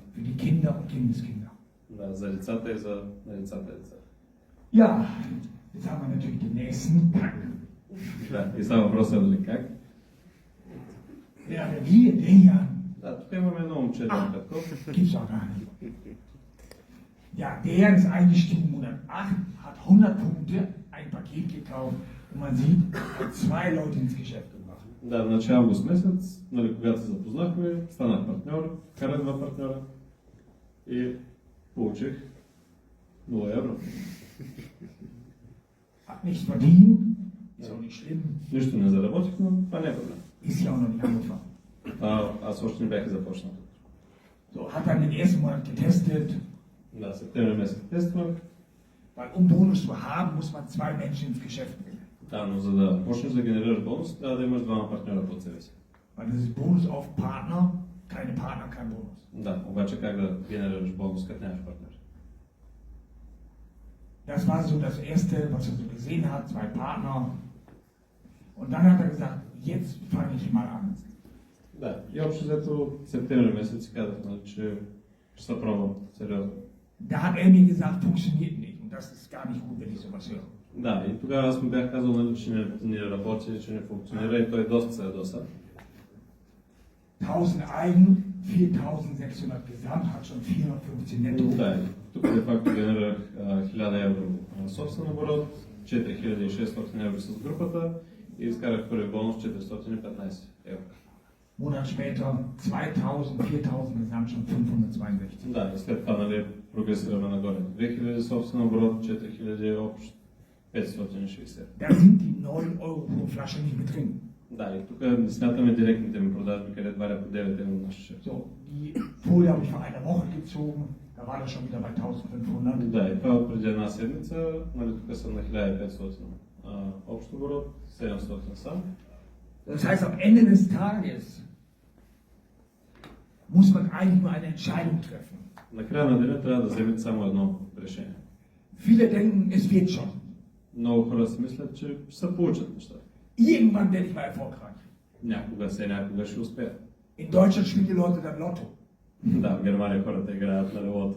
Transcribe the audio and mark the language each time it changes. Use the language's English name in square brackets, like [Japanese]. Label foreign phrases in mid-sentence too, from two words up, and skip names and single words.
[German] Für die Kinder und Kindeskinder. [Bulgarian] Да, за децата и за децата и деца. [German] Ja, jetzt haben wir natürlich den nächsten Pack. [Bulgarian] Да, и става въпроса дали как. [German] Ja, der hier, [Bulgarian] Да, тук имаме едно момче, Дан Петков. [German] gibt's auch gar nicht. Ja, der ist eingestiegen im Monat 8, hat 100 Punkte, ein Paket gekauft und man sieht, hat 2 Leute ins Geschäft gebracht. [Bulgarian] Да, значи август месец, нали, когато се запознахме, станах партньор, карах 2 партньора и получих 0 евро. [German] Hat nichts verdient, ist auch nicht schlimm, [Bulgarian] Нищо не заработих, но това не е проблем. [German] ist ja auch noch nicht angefangen. [Bulgarian] Аз още не бях започнал. [German] So, hat dann den ersten Monat getestet, [Bulgarian] Да, септември месец тествах. [German] Weil um Bonus zu haben, muss man 2 Menschen ins Geschäft bringen. [Bulgarian] Да, но за да почнеш да генерираш бонус, трябва да имаш двама партньора под себе си. [German] Weil das ist Bonus auf Partner, keine Partner, kein Bonus. [Bulgarian] Да, обаче как да генерираш бонус, като нямаш партньор? [German] Das war so das Erste, was er so gesehen hat, 2 Partner. Und dann hat er gesagt, jetzt fange ich mal an. [Bulgarian] Да, и общо взето септември месец си казах, нали, че ще се пробвам сериозно. [German] Da hat er mir gesagt, funktioniert nicht. Und das ist gar nicht gut, wenn ich sowas höre. [Bulgarian] Да, и тогава аз му бях казал, нали, че не работи, че не функционира и той доста се ядоса. [German] 1000 Eigen, 4600 Gesamt, hat schon 415 netto. [Bulgarian] Да, и тук де факто генерирах 1000 евро собствен оборот, 4600 евро с групата и изкарах първи бонус 415 евро. [German] Monat später 2000, 4000 Gesamt, schon 562. [Bulgarian] Да, и след това, нали, прогресираме нагоре. 2000 собствен оборот, 4000 общ, 560. [German] Da sind die 9 Euro pro Flasche nicht mit drin. [Bulgarian] Да, и тук не смятаме директните ми продажби, където варя по 9 евро на шишет. [German] So, die Folie habe ich vor einer Woche gezogen, da war das schon wieder bei 1500. [Bulgarian] Да, и това е преди една седмица, нали, тук съм на 1500 общ оборот, 700 сам. [German] Das heißt, am Ende des Tages muss man eigentlich nur eine Entscheidung treffen. [Bulgarian] Накрая на деня трябва да вземете само едно решение. [German] Viele denken, es wird schon. [Bulgarian] Много хора си мислят, че ще се получат нещата. [German] Irgendwann werde ich mal erfolgreich. [Bulgarian] Някога ще успеят. [German] In Deutschland spielen die Leute dann Lotto. [Bulgarian] Да, в Германия хората играят на лото.